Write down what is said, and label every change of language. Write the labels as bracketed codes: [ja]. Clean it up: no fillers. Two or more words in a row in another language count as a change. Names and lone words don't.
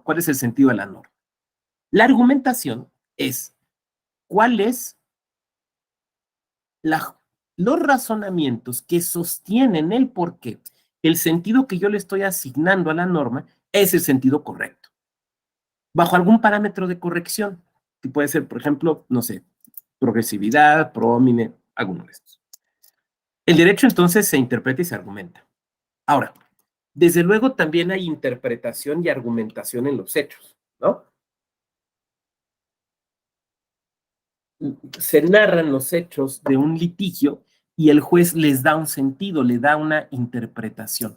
[es] ¿Cuál es el sentido de la norma? La argumentación es cuál es los razonamientos que sostienen el por qué el sentido que yo le estoy asignando a la norma es el sentido correcto. Bajo algún parámetro de corrección, que puede ser, por ejemplo, no sé, [la] progresividad, pro homine, [es] alguno de estos. El derecho entonces se interpreta y se argumenta. Ahora, desde luego también hay interpretación y argumentación en los hechos, ¿no? Se narran los hechos de un litigio y el juez les da un sentido, le da una interpretación.